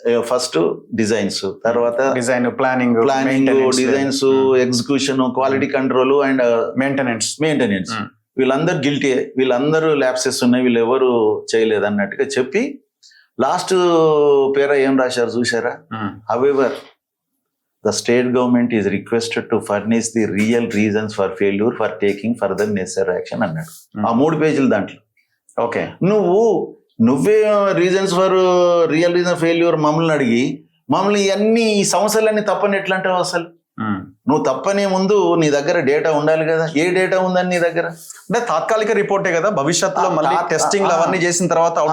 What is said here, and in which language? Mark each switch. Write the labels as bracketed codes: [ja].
[te] First designs, తర్వాత planning, designs, execution, quality control and maintenance. వీళ్ళందరూ guilty, వీళ్ళందరూ lapses ఉన్నాయి, వీళ్ళు ఎవరు చేయలేదు అన్నట్టుగా చెప్పి లాస్ట్ పేరా ఏం రాశారు చూసారా? [en] However, the state government is requested to furnish the real reasons for failure for taking further necessary action [te] అన్నాడు. ఆ 3 పేజీలు దాంట్లో. ఓకే, నువ్వే reasons for real reason failure మమ్మల్ని అడిగి మమ్మల్ని ఈ సమస్యలన్నీ తప్పని ఎట్లా అంటావు? అసలు నువ్వు తప్పనే ముందు నీ దగ్గర డేటా ఉండాలి కదా. ఏ డేటా ఉందని నీ దగ్గర? అంటే తాత్కాలిక రిపోర్టే కదా, భవిష్యత్తులో మళ్ళీ టెస్టింగ్ అవన్నీ చేసిన తర్వాత